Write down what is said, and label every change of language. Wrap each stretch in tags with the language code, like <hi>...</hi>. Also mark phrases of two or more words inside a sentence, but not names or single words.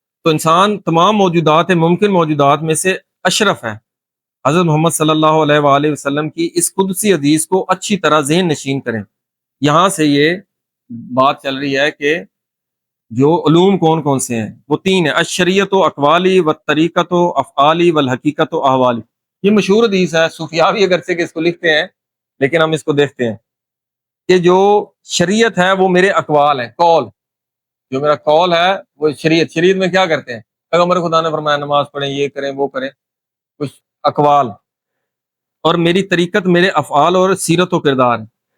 <ur>تو انسان تمام موجودات ممکن موجودات میں سے اشرف ہے۔ حضرت محمد</ur> <ar>صلی اللہ علیہ وآلہ وسلم</ar> <ur>کی اس قدسی حدیث کو اچھی طرح ذہن نشین کریں۔ یہاں سے یہ بات چل رہی ہے کہ جو علوم کون کون سے ہیں، وہ تین ہیں:</ur> <ar>الشریعت و اقوالی و طریقت و افعالی و الحقیقت و احوالی۔</ar> <ur>یہ مشہور حدیث ہے، صوفیاء بھی اگرچہ کہ اس کو لکھتے ہیں، لیکن ہم اس کو دیکھتے ہیں کہ جو شریعت ہے وہ میرے اقوال ہیں، قول، جو میرا قول ہے وہ شریعت میں کیا کرتے ہیں؟ پیغمبر خدا نے فرمایا نماز پڑھیں، یہ کریں وہ کریں، کچھ اقوال، اور میری طریقت میرے افعال اور سیرت و کردار ہے۔</ur>